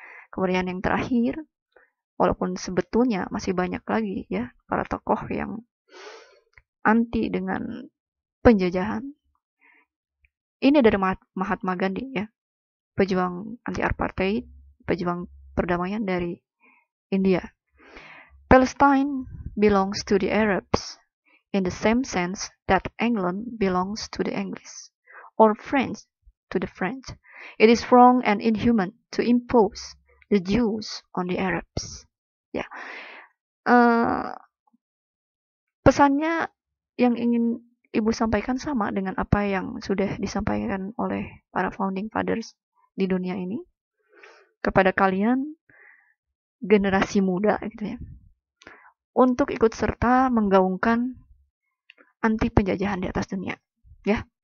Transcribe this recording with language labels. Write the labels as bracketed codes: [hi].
[id] Kemudian yang terakhir, walaupun sebetulnya masih banyak lagi, ya, para tokoh yang anti dengan penjajahan. Ini dari Mahatma Gandhi, ya, pejuang anti apartheid, pejuang perdamaian dari India. [en] Palestine belongs to the Arabs in the same sense that England belongs to the English, or France to the French. It is wrong and inhuman to impose the Jews on the Arabs. [id] Ya, pesannya yang ingin Ibu sampaikan sama dengan apa yang sudah disampaikan oleh para founding fathers di dunia ini kepada kalian generasi muda, gitu ya, untuk ikut serta menggaungkan anti penjajahan di atas dunia, ya.